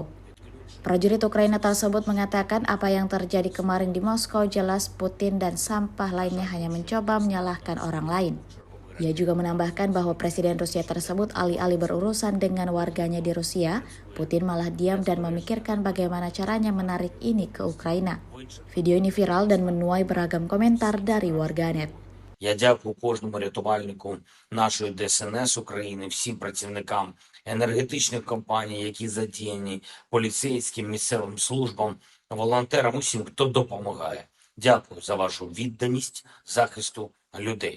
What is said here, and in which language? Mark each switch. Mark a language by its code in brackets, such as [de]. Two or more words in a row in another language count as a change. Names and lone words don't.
[id] Prajurit Ukraina tersebut mengatakan apa yang terjadi kemarin di Moskow jelas Putin dan sampah lainnya hanya mencoba menyalahkan orang lain. Ia juga menambahkan bahwa Presiden Rusia tersebut alih-alih berurusan dengan warganya di Rusia, Putin malah diam dan memikirkan bagaimana caranya menarik ini ke Ukraina. Video ini viral dan menuai beragam komentar dari warganet. [uk] Я дякую кожному рятувальнику нашої ДСНС України, всім працівникам енергетичних компаній, які задіяні, поліцейським, місцевим службам, волонтерам, усім, хто допомагає. Дякую за вашу відданість захисту людей.